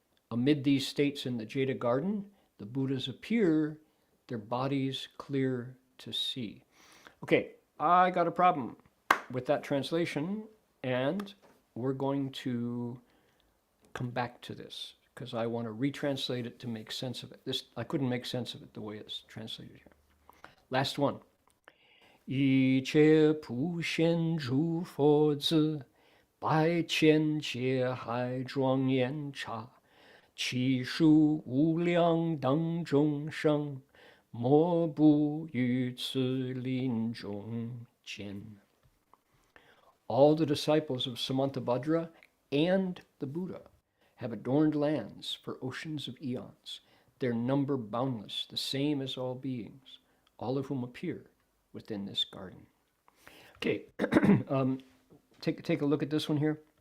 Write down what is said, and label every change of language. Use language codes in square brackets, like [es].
[en] Amid these states in the Jeta garden, the Buddhas appear, their bodies clear to see. Okay, I got a problem with that translation, and we're going to come back to this because I want to retranslate it to make sense of it. I couldn't make sense of it the way it's translated here. Last one. [zh] 一切普贤诸佛子，百千劫海庄严刹，其数无量等众生，莫不于此林中见。 [en] All the disciples of Samantabhadra and the Buddha have adorned lands for oceans of eons, their number boundless, the same as all beings, all of whom appear within this garden. Okay, take a look at this one here.